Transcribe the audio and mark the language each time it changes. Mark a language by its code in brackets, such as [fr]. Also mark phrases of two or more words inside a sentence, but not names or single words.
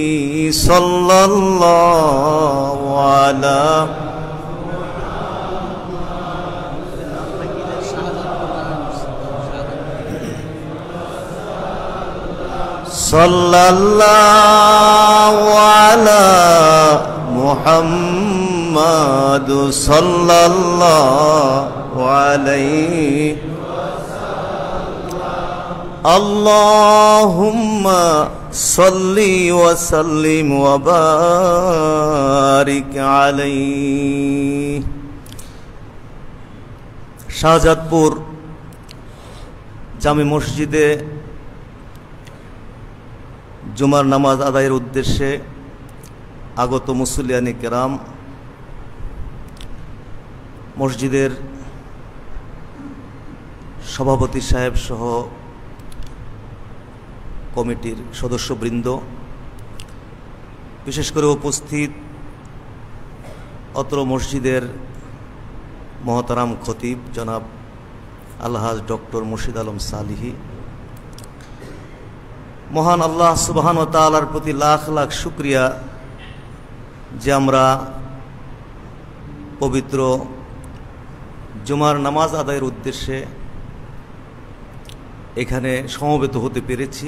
[ar] صلى الله على صلى الله على محمد صلى الله عليه. اللهم صل وسلم وبارك عليه. [bn] শাহজাদপুর জামে মসজিদে জুমার নামাজ আদায়ের উদ্দেশ্যে আগত মুসল্লিয়ানে কেরাম, মসজিদের সভাপতি সাহেব সহ কমিটির সদস্যবৃন্দ, বিশেষ করে উপস্থিত অত্র মসজিদের মহতারাম খতিব জনাব আলহাজ ডক্টর মুর্শিদ আলম সালিহি, মহান আল্লাহ [ar] سبحانه وتعالى [bn] প্রতি লাখ লাখ শুকরিয়া যে আমরা পবিত্র জুমার নামাজ আদায়ের উদ্দেশ্যে এখানে সমবেত হতে পেরেছি।